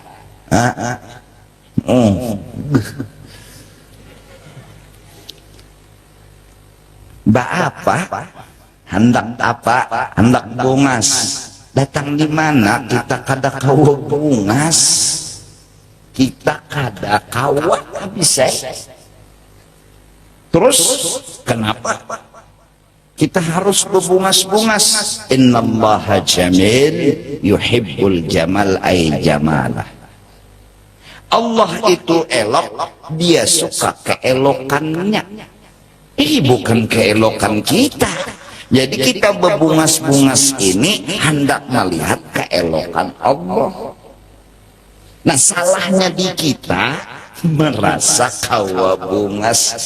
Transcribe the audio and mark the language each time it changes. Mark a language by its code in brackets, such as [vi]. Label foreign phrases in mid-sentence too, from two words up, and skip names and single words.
[bjn] apa hendak bungas, datang di mana kita kada kawa bungas, kita kada kawa bisa. Terus kenapa kita harus berbungas-bungas? [ar] Innallaha jamil yuhibbul jamal ay jamalah. [bjn] Allah itu elok, dia suka keelokannya. Bukan keelokan kita. Jadi kita berbungas-bungas ini hendak melihat keelokan Allah. Nah salahnya di kita merasa kawa bungas.